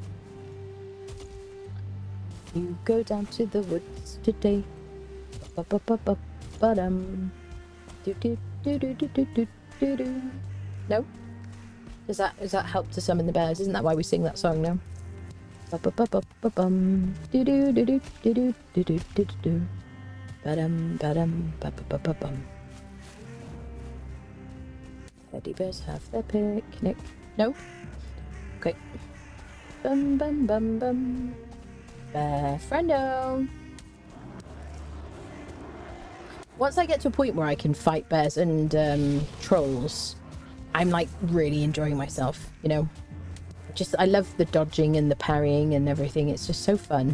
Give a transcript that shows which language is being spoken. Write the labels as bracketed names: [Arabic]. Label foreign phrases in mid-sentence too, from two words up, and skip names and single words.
[English] You go down to the woods today. Ba-ba-ba-ba-ba-dum. Do-do-do-do-do-do-do-do. No? Does that help to summon the bears? Isn't that why we sing that song now? Ba-ba-ba-ba-ba-bum. Do-do-do-do-do-do-do-do-do. Ba-dum, ba-dum, ba-ba-ba-ba-bum. Teddy bears have their picnic. No? Okay. Bum, bum, bum, bum. Bear friendo. Once I get to a point where I can fight bears and trolls, I'm like really enjoying myself, you know. I love the dodging and the parrying and everything. It's just so fun.